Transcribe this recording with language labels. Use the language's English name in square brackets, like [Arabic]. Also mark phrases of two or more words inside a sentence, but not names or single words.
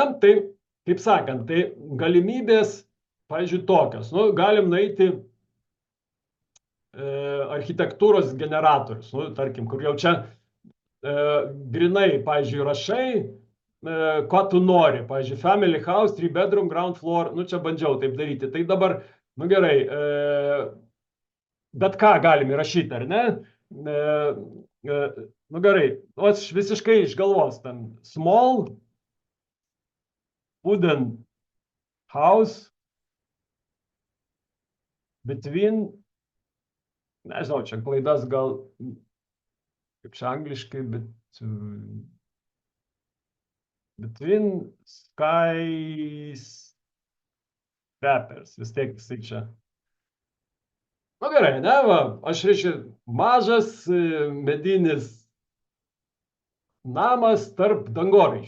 [Lithuanian] Tai, kaip sakant, tai galimybės, pavyzdžiui, tokios. Nu, galim nueiti architektūros generatorius. Nu, tarkim, kur jau čia grinai, pavyzdžiui, rašai, ko tu nori, pavyzdžiui, [English] family house, 3 bedroom, ground floor, [Lithuanian] nu čia bandžiau taip daryti, tai dabar, nu gerai, bet ką galim įrašyti, ar ne? Nu gerai, aš visiškai iš galvos, ten, [English] small wooden house between, [Lithuanian] nežinau, čia klaidas gal, kaip čia angliškai, bet [English] between skyscrapers, [Lithuanian] vis tiek jisai čia. Nu gerai, ne, va, aš reiškia mažas medinis namas tarp dangoraižių.